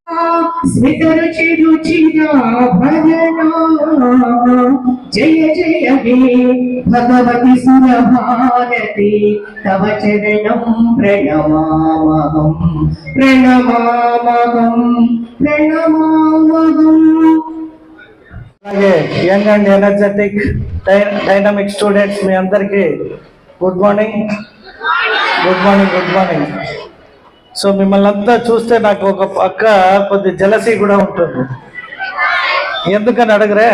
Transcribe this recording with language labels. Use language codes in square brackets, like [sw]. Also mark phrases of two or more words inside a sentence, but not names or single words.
[sa] स्मितरुचि रुचिरा भजना जय जय हे भगवति सुरभारती तव चरणं प्रणमामहम् प्रणमामहम् प्रणमामहम्. [te] అలాగే [en] young and energetic dynamic students [te] మీ అందరికీ [en] good morning. [te] సో మిమ్మల్ని అంతా చూస్తే నాకు ఒక పక్క కొద్ది జలసీ కూడా ఉంటుంది. ఎందుకని అడగరే?